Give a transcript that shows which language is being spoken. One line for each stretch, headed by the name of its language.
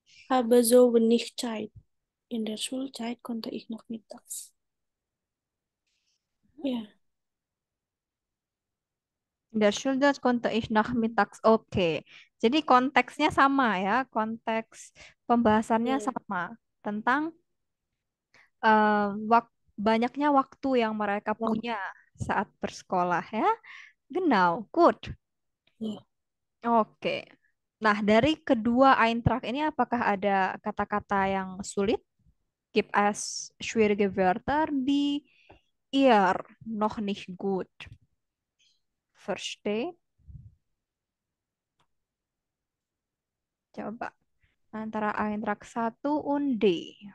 German: Habe so wenig Zeit. In der Schulzeit konnte ich noch mittags. Ja. In der Schulzeit konnte ich nachmittags.
Indonesian: Oke. Jadi konteksnya sama ya. Konteks pembahasannya sama. Tentang banyaknya waktu yang mereka punya saat bersekolah ya.
German: Genau, gut. Oke.
Indonesian: Nah, dari kedua Eintrag ini apakah ada kata-kata yang sulit?
German: Gibt es schwierige Wörter, die ihr noch nicht gut versteht?
Indonesian: Coba antara Eintrag 1
German: und
Indonesian: D.